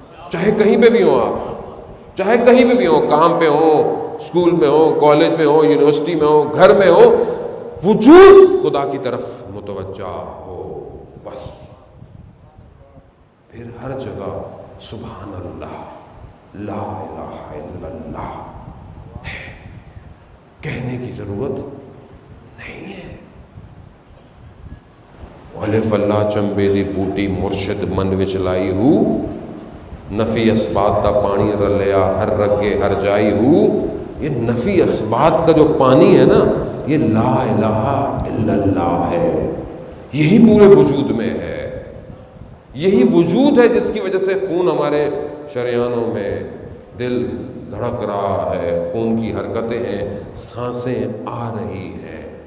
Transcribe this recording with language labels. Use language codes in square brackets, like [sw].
[ur] چاہے کہیں پہ بھی ہوں آپ، چاہے کہیں پہ بھی ہوں، کام پہ ہوں، اسکول میں ہو، کالج میں ہو، یونیورسٹی میں ہو، گھر میں ہو، وجود خدا کی طرف متوجہ ہو بس. پھر ہر جگہ سبحان اللہ، لا الہ الا اللہ ہے، کہنے کی ضرورت نہیں ہے. [pa] الف اللہ چمبے دی بوٹی مرشد من وچ لائی ہو، نفی اسبات دا پانی رلیا ہر رگے ہر جائی ہو. [ur] یہ نفی اسبات کا جو پانی ہے نا، یہ لا الہ الا اللہ ہے. یہی پورے وجود میں ہے. یہی وجود ہے جس کی وجہ سے خون ہمارے شریانوں میں، دل دھڑک رہا ہے، خون کی حرکتیں ہیں، سانسیں آ رہی ہیں.